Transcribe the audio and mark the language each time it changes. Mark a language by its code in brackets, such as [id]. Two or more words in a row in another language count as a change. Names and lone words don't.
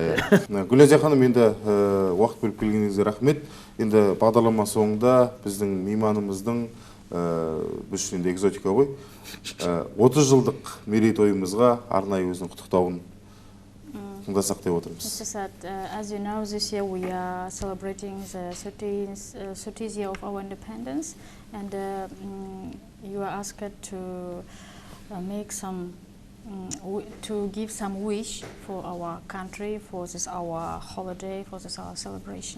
[kk] Гүләзия ханым, енді уақыт бөліп келгеніңізге рахмет. Енді бағдарлама соңында біздің мейманымыздың біз үшін де экзотика ғой, 30 жылдық мерейтойымызға арнайы өзінің құттықтауын тыңдасақ деп отырмыз. [en] As you know, this year we are celebrating the 30th year of our independence, and you are asked to make some, to give some wish for our country, for this our holiday, for this our celebration.